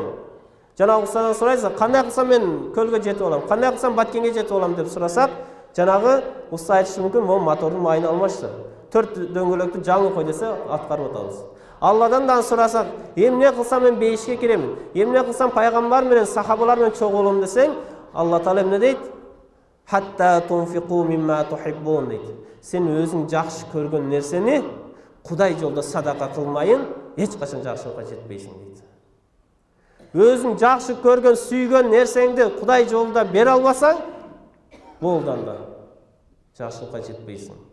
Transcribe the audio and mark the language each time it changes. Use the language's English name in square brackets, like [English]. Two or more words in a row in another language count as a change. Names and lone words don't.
[Kyrgyz] Жанагы устадан сурайсыз, кандай кылсам мен көлгө жетип алам, кандай кылсам Баткенге жетип алам деп сурасак, жанагы уста айтышы мүмкүн, могу мотордун майын алмашты. 4 дөңгөлөктү жаңы кой десе, аткарып атабыз. Алладан да сурасак, эмне кылсам мен бейишке киремин? Эмне кылсам пайгамбар менен, сахабалар менен чогуу болом десең, Алла Таала эмне дейт? [Arabic] حتى تنفقوا مما تحبون дейт. [Kyrgyz] Сен өзүң жакшы көргөн нерсени Кудай жолдо садака кылмайын, эч качан жакшылыкка жетпейсиң дейт. Өзүң жакшы көргөн, сүйгөн нерсеңди Кудай жолунда бере албасаң, болду анда жакшылыкка жетпейсиң.